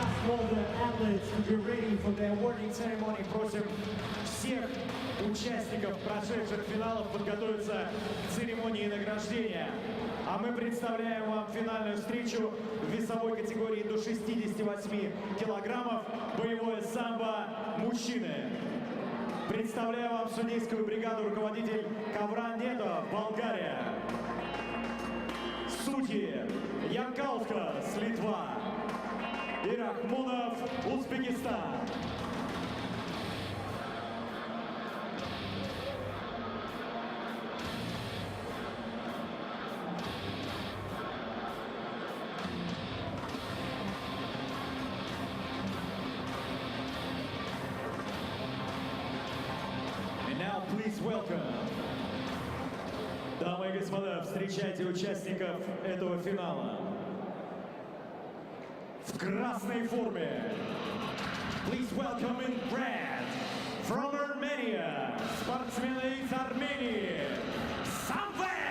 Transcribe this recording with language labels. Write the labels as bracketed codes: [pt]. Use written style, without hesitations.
[en] All the athletes to be ready for the awarding ceremony. [ru] Просим всех участников прошедших финалов подготовиться к церемонии награждения. А мы представляем вам финальную встречу в весовой категории до 68 килограммов боевое самбо мужчины. Представляю вам судейскую бригаду, руководитель Кавранетов, Болгария. Судьи Янкаускас, Литва. И Рахмонов, Узбекистан. [en] And now please welcome. [ru] Дамы и господа, встречайте участников этого финала. В красной форме. [en] Please welcome in red from Armenia, [ru] спортсмены из Армении, [en] Sambo.